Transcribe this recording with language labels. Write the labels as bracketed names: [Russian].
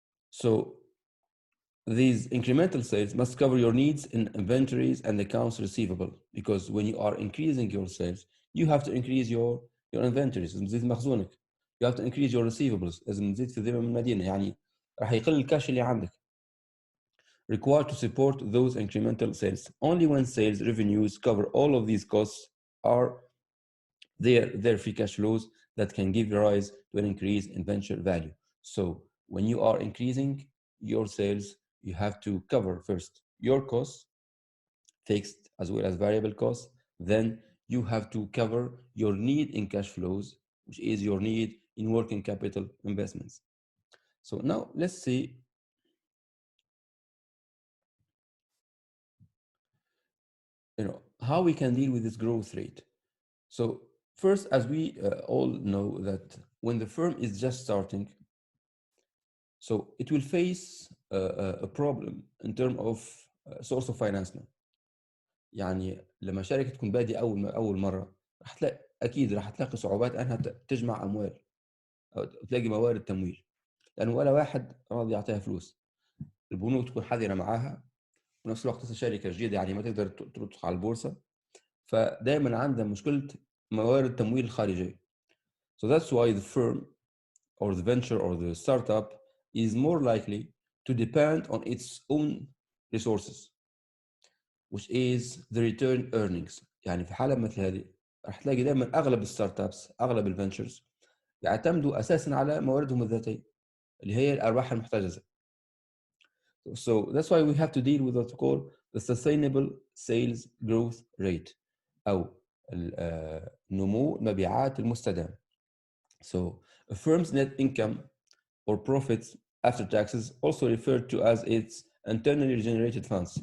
[English] So these incremental sales must cover your needs in inventories and accounts receivable, because when you are increasing your sales you have to increase your inventories. [Arabic] لازم تزيد مخزونك. [English] You have to increase your receivables. [Arabic] لازم تزيد في ذمم المدينة، يعني راح يقل الكاش اللي عندك. [English] Required to support those incremental sales. Only when sales revenues cover all of these costs are their free cash flows that can give rise to an increase in venture value. So when you are increasing your sales, you have to cover first your costs, fixed as well as variable costs. Then you have to cover your need in cash flows, which is your need in working capital investments. So now let's see how we can deal with this growth rate. So first, as we all know, that when the firm is just starting, so it will face a problem in terms of source of financing. [Arabic] يعني لما شركة تكون بادئة أول مرة راح تلاقي صعوبات أنها تجمع أموال أو تلاقي موارد تمويل، لأنه ولا واحد راضي يعطيها فلوس. البنوك تكون حذرة معاها، ونفس الوقت الشركة جديدة يعني ما تقدر تدخل على البورصة، فدائما عندها مشكلة موارد تمويل الخارجية. [English] So that's why the firm or the venture or the startup is more likely to depend on its own resources, which is the return earnings. [Arabic] يعني في حالة مثل هذه راح تلاقي دائما أغلب الستارت ابس، أغلب الفنتشرز يعتمدوا أساسا على مواردهم الذاتية اللي هي الأرباح المحتجزة. [English] So that's why we have to deal with what we call the sustainable sales growth rate [Arabic] أو نمو المبيعات المستدام. [English] So a firm's net income or profits after taxes, also referred to as its internally generated funds.